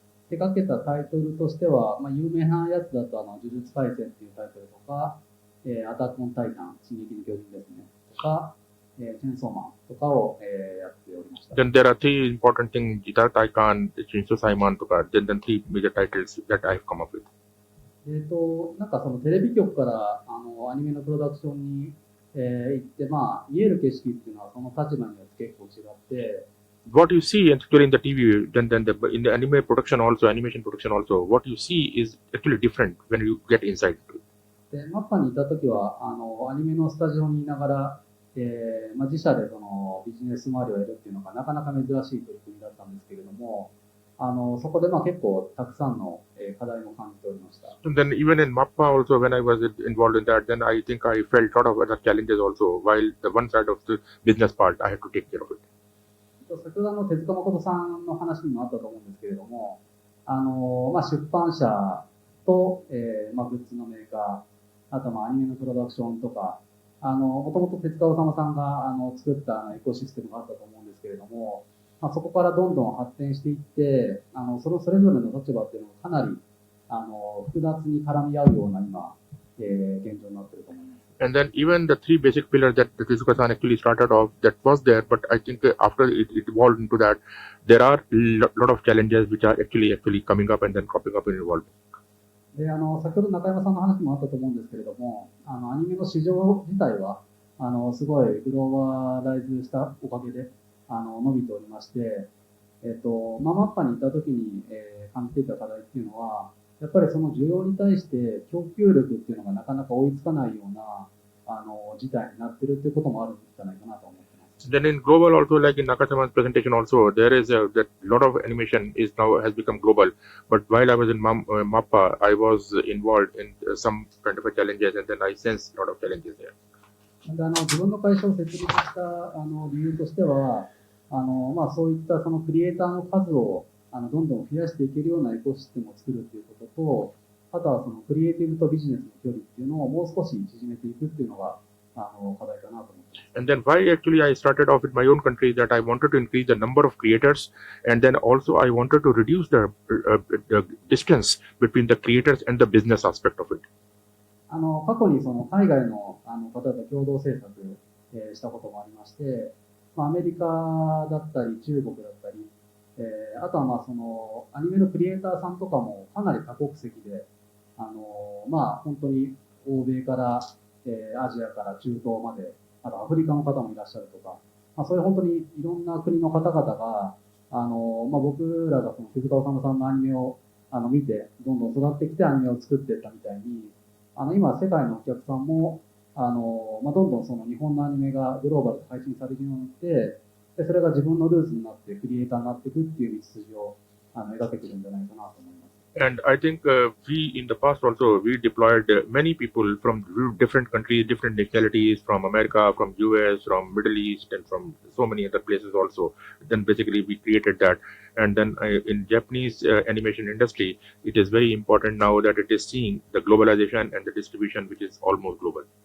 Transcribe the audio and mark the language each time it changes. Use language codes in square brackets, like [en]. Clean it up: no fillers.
[ja] 手掛けたタイトルとしては、有名なやつだと、呪術廻戦っていうタイトルとか、アタックオンタイタン、進撃の巨人ですね。とか、チェンソーマンとかを、やっておりました。 [en] Then there are three important things, Jita Taikan, Chainsaw Simon [ja] とか、 [en] then three major titles that I have come up with. [ja] そのテレビ局からアニメのプロダクションに、行って、見える景色っていうのはその立場によって結構違って、 [en] What you see actually in the TV, then in the anime production also, animation production also, what you see is actually different when you get inside. [ja] で、マッパにいたときは、アニメのスタジオにいながら、自社でそのビジネス周りをやるっていうのがなかなか珍しい取り組みだったんですけれども、そこで結構たくさんの課題も感じておりました。 [en] And then even in MAPPA also, when I was involved in that, then I think I felt a lot of other challenges also, while the one side of the business part, I had to take care of it. [ja] 先ほど手塚誠さんの話にもあったと思うんですけれども、出版社と、グッズのメーカー、あとアニメのプロダクションとか、もともと手塚治虫さんが作ったエコシステムがあったと思うんですけれども、そこからどんどん発展していって、それぞれの立場っていうのがかなり複雑に絡み合うような今、現状になっていると思います。 [en] And then even the three basic pillars that Tezuka-san actually started off, that was there, but I think after it evolved into that, there are lot of challenges which are actually coming up and then cropping up and evolving. [ja] で、先ほど中山さんの話もあったと思うんですけれども、アニメの市場自体は、すごいグローバライズしたおかげで、伸びておりまして、マッパに行った時に、感じていた課題っていうのは、やっぱりその需要に対して供給力っていうのがなかなか追いつかないような、事態になってるっていうこともあるんじゃないかなと思ってます。 [en] Then in global also, like in Nakasama's presentation also, there is that lot of animation is now has become global. But while I was in Mappa, I was involved in some kind of a challenges, and then I sensed a lot of challenges there. [ja] で自分の会社を設立した理由としては、そういったそのクリエイターの数をどんどん増やしていけるようなエコシステムを作るということと、あとはそのクリエイティブとビジネスの距離っていうのをもう少し縮めていくっていうのが課題かなと思ってます。 [en] And then why actually I started off with my own country, that I wanted to increase the number of creators, and then also I wanted to reduce the distance between the creators and the business aspect of it. [ja] 過去にその海外の方と共同制作、したこともありまして、アメリカだったり中国だったり、あとはそのアニメのクリエイターさんとかもかなり多国籍で、本当に欧米から、アジアから中東まで、あとアフリカの方もいらっしゃるとか、そういう本当にいろんな国の方々が、僕らがその手塚治虫さんのアニメを見て、どんどん育ってきてアニメを作っていったみたいに、今世界のお客さんも、どんどんその日本のアニメがグローバルで配信されるようになって、でそれが自分のルーツになってクリエイターになっていくっていう道筋を描けてるんじゃないかなと思います。 [en] And I think we in the past also we deployed many people from different countries, different nationalities, from America, from US, from Middle East, and from so many other places also. Then basically we created that. And then in Japanese animation industry, it is very important now that it is seeing the globalization and the distribution, which is almost global.